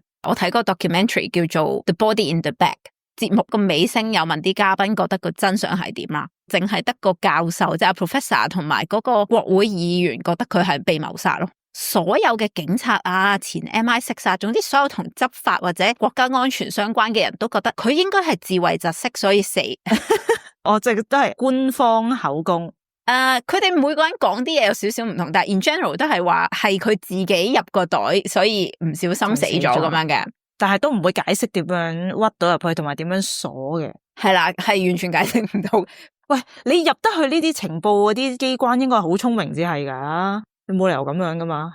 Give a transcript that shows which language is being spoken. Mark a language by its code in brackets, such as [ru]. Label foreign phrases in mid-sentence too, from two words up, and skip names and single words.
[yue] 我睇個 documentary 叫做 The Body in the Bag。節目個尾聲有問啲嘉賓覺得個真相係點啦，淨係得個教授即係 Professor 同埋嗰個國會議員覺得佢係被謀殺咯。所有嘅警察啊、前 MI6 啊，總之所有同執法或者國家安全相關嘅人都覺得佢應該係自衛窒息所以死。我即係都係官方口供。佢哋每個人講啲嘢有少少唔同，但係 [en] in general [yue] 都係話係佢自己入個袋，所以唔小心死咗咁樣嘅。但係都唔會解釋點樣屈到入去，同埋點樣鎖嘅。係啦，係完全解釋唔到。喂，你入得去呢啲情報嗰啲機關，應該係好聰明至係噶，你冇理由咁樣噶嘛。